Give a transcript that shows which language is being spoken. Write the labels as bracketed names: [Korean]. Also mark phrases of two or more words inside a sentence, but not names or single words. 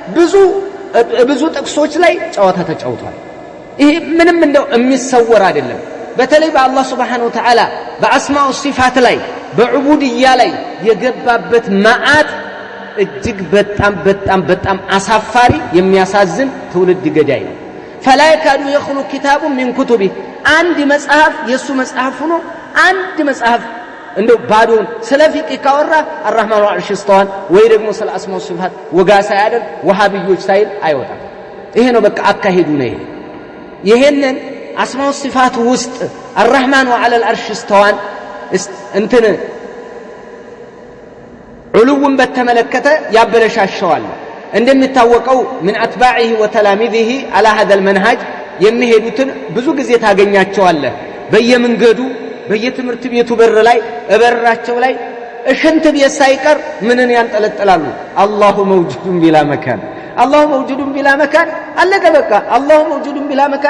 [Amharic] ብዙ ጥቅሶች ላይ ጨዋታ ተጫውቷል ይሄ ምንም እንደው የሚሰወር አይደለም በተለይ በአላህ Subhanahu Wa Ta'ala በአስማኡ ሲፋት ላይ በዑቡድያ ላይ የገባበት መዓት እጅግ በጣም አሳፋሪ የሚያሳዝን ትውልድ ገዳይ ነው [Arabic] فلا يكاد يخلو كتاب من كتبه [Amharic] አንድ መጽሐፍ የሱ መጽሐፍ ሆኖ አንድ መጽሐፍ እንደው ባዶን ስለፊቅ ካወራ [Arabic] الرحمن والعرش استوى [Amharic] ወይ ደግሞ ስለ አስማኡ ሲፋት ወጋሳ ያደር ወሃቢዮች ሳይል አይወጣም ይሄ ነው በቃ አካሄዱ ነው ይሄንን አስማኡ ሲፋት ውስጥ [Arabic] الرحمن وعلى العرش استوى [Amharic] እንትን ዑሉውን በተመለከተ ያበለሻሸዋል እንደሚታወቀው [Arabic] من اتباعه وتلاميذه على هذا المنهج [Amharic] የሚሄዱትን ብዙ ጊዜ ታገኛቸዋለህ በየመንገዱ በየትምህርት ቤቱ በር ላይ እበራቸው ላይ እሽንት ቤት ሳይቀር ምንን ያንጠለጥላሉ [Arabic] الله موجود بلا مكان الله موجود بلا مكان [Amharic] አለቀ በቃ [Arabic] الله موجود بلا مكان